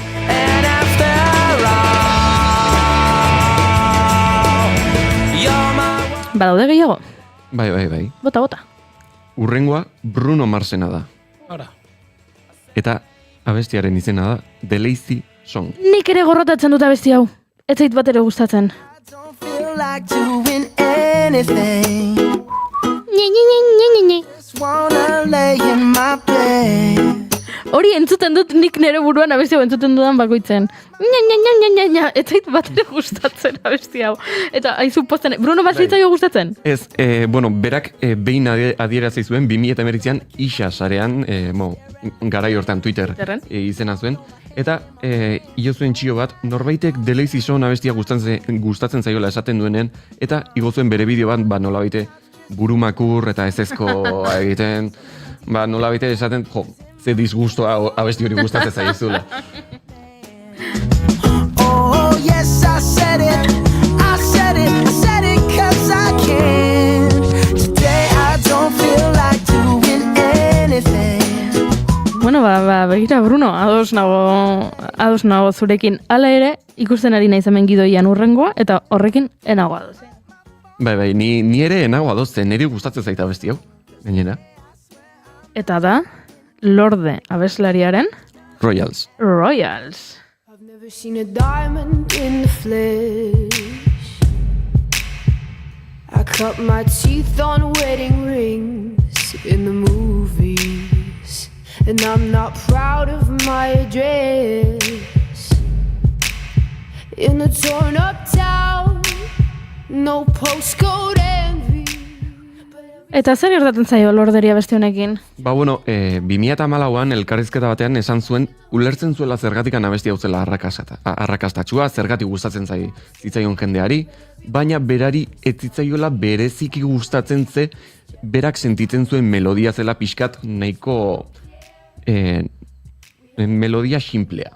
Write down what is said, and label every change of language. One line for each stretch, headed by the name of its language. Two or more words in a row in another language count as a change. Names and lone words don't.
Basque: Badaude gehiago? Bai. Bota. Urrengoa Bruno Marsena da. Ora. Eta abestiaren izena da The Lazy Song. Nik ere gorrotatzen dut abesti hau. Ez zait bat ere gustatzen.
English: Like doing anything. Just wanna lay in my bed.
Basque: Hori entzuten dut nik nere buruan abesti hau entzuten dudan bakoitzen. Nya, ez zait bat ere gustatzen abesti hau. Eta aizu posten, Bruno bat zaitzaio gustatzen? Ez, berak behin adierazi zuen 2019an Ixa sarean, garai hortan Twitter izena zuen. Eta igo zuen txio bat, norbaitek Deleizi Son abestia gustatzen zaiola esaten duenean, eta igo zuen bere bideo bat, nolabaite burumakur eta ezezko egiten, nolabaite esaten, ze disgustoa abesti hori gustatzen zaizula.
English: Oh, yes, I said it, I said it 'cause I can. Today I don't feel like doing anything.
Basque: Bueno, begira, Bruno, ados nago zurekin. Hala ere, ikusten ari naiz hemen gidoian urrengoa, eta horrekin enago adoz. Bai, ni ere enago adoz, niri gustatzen zaita abesti hau, gainera. Eta da, Lorde abeslariaren Royals.
English: I've never seen a diamond in the flesh. I cut my teeth on wedding rings in the movies, and I'm not proud of my address. In a torn up town, no postcode envy.
Basque: Eta zer gertatzen zaio Lorderi abesti honekin? 2014an elkarrizketa batean esan zuen ulertzen zuela zergatikan abesti hau zela arrakastatsua, zergatik gustatzen zitzaion jendeari, baina berari ez zitzaiola bereziki gustatzen ze berak sentitzen zuen melodia zela pixkat nahiko melodia simplea.